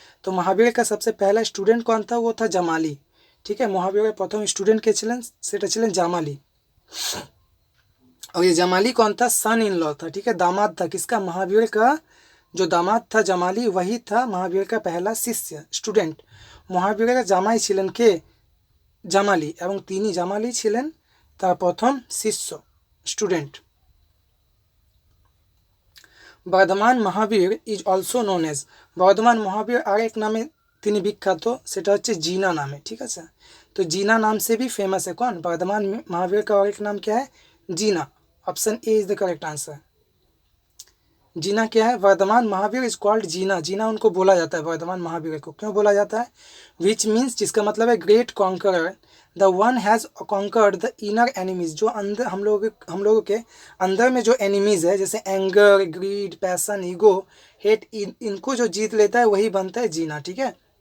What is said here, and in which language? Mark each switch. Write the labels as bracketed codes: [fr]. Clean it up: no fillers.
[hi] तो महावीर का सबसे पहला स्टूडेंट कौन था, वो था জামালি, ठीक है, महावीर प्रथम स्टूडेंट के [bn] ছিলেন সেটা ছিলেন জামালি। [hi] और ये जमाली कौन था, सन इन लॉ था, ठीक है, दामाद था किसका, महावीर का जो दामाद था जमाली, वही था महावीर का पहला शिष्य, स्टूडेंट। [bn] महावीर का জামাই ছিলেন কে, জামালি, এবং তিনি জামালি ছিলেন তার প্রথম শিষ্য, student. Bardhaman Mahavir [en] is also known as, [bn] Bardhaman মহাবীর আর এক নামে তিনি বিখ্যাত, সেটা হচ্ছে जीना नामे, [hi] ठीक है। तो जीना नाम से भी फेमस है कौन, बर्धमान महावीर का और एक नाम क्या है, जीना। [en] Option A is the correct answer. [hi] जीना क्या है, [en] Vardhaman Mahavir is called Jina, [hi] जीना उनको बोला जाता है, वर्धमान महावीर को क्यों बोला जाता है, विच मीन्स जिसका मतलब है great conqueror, [en] the one has conquered the inner enemies, [hi] जो अंदर हम लोगों के अंदर में जो एनिमीज है, जैसे anger, grid, passion, ego, hate, इनको जो जीत लेता है वही बनता है जीना, ठीक है।